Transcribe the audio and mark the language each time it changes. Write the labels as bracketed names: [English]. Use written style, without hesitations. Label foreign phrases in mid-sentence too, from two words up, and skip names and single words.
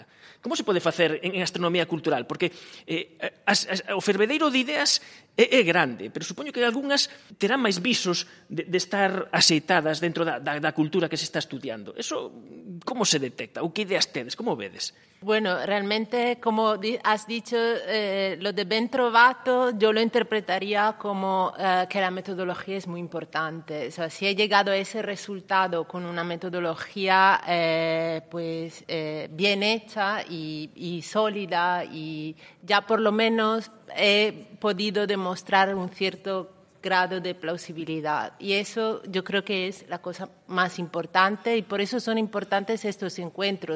[Galician] Como se pode facer en astronomía cultural? Porque o fervedeiro de ideas é grande, pero supoño que algunhas terán máis visos de estar aceitadas dentro da cultura que se está estudiando. Eso, como se detecta? Ou que ideas tedes? Como vedes? [Spanish] Bueno, realmente, como has dicho, lo de [Italian] ben trovato [Spanish] yo lo interpretaría como que la metodología es muy importante. O sea, si he llegado a ese resultado con una metodología bien hecha y sólida, y ya por lo menos he podido demostrar un cierto grado de plausibilidad, y eso yo creo que es la cosa más importante, y por eso son importantes estos encuentros.